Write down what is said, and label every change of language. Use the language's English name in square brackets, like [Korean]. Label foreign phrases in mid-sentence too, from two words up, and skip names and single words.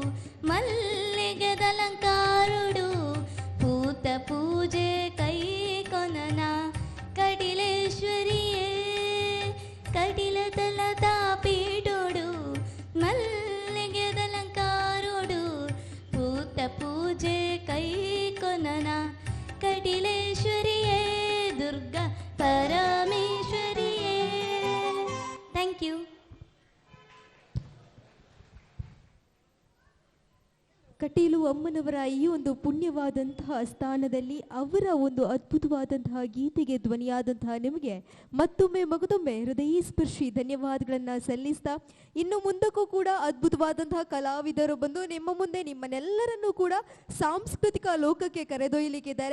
[Tulu] ಮಲ್ಲಿಗೆದಲಂಕಾರುಡು ಭೂತ ಪೂಜೆ ಕೈ ಕೊನನ ಕಡಿಲೇಶ್ವರಿಯೇ ಕಡಿಲ ತಲದ ಪೀಡುಡು ಮಲ್ಲಿಗೆದಲಂಕಾರುಡು ಭೂತ ಪೂಜೆ ಕೈ ಕೊನನ ಕಡಿಲೇಶ್ವರಿಯೇ ದುರ್ಗಾ ಪರಮೇಶ್ವರಿಯೇ. [English] thank you. [Kannada] ಕಟೀಲು ಅಮ್ಮನವರ ಈ ಒಂದು ಪುಣ್ಯವಾದಂತಹ ಸ್ಥಾನದಲ್ಲಿ ಅವರ ಒಂದು ಅದ್ಭುತವಾದಂತಹ ಗೀತೆಗೆ ಧ್ವನಿಯಾದಂತಹ ನಿಮಗೆ ಮತ್ತೊಮ್ಮೆ ಮಗದೊಮ್ಮೆ ಹೃದಯ ಸ್ಪರ್ಶಿ ಧನ್ಯವಾದಗಳನ್ನು ಸಲ್ಲಿಸ್ತಾ ಇನ್ನು ಮುಂದಕ್ಕೂ ಕೂಡ ಅದ್ಭುತವಾದಂತಹ ಕಲಾವಿದರು ಬಂದು ನಿಮ್ಮ ಮುಂದೆ ನಿಮ್ಮನ್ನೆಲ್ಲರನ್ನೂ ಕೂಡ ಸಾಂಸ್ಕೃತಿಕ ಲೋಕಕ್ಕೆ ಕರೆದೊಯ್ಯಲಿಕ್ಕಿದ್ದಾರೆ.